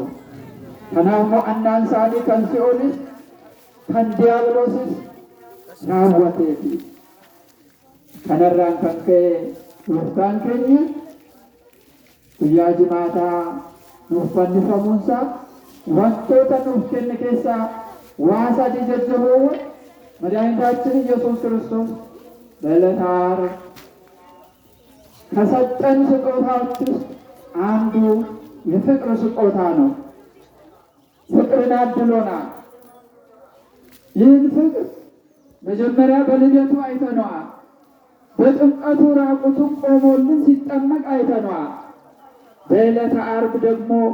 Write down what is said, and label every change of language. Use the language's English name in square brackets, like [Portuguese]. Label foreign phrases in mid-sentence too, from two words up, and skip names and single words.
[Oromo] Kanaaf mo'annaan isaanii kan Si'oolis kan Diiyaabiloosis raawwateefi kanarraan kan ka'e Gooftaan keenya guyyaa jimaataa nuuf fannifamuunsaa wantoota nuuf kenne keessaa waa sadii jajjaboowwan [Amharic] መድኃኒታችን ኢየሱስ ክርስቶስ በዕለተ ዓርብ ከሰጠን ስጦታዎች ውስጥ አንዱ የፍቅር ስጦታ ነው። ፍቅርን አድሎናል። ይህን ፍቅር መጀመሪያ በልደቱ አይተነዋል። በጥምቀቱ ራቁቱን ቆሞልን ሲጠመቅ አይተነዋል። በዕለተ ዓርብ ደግሞ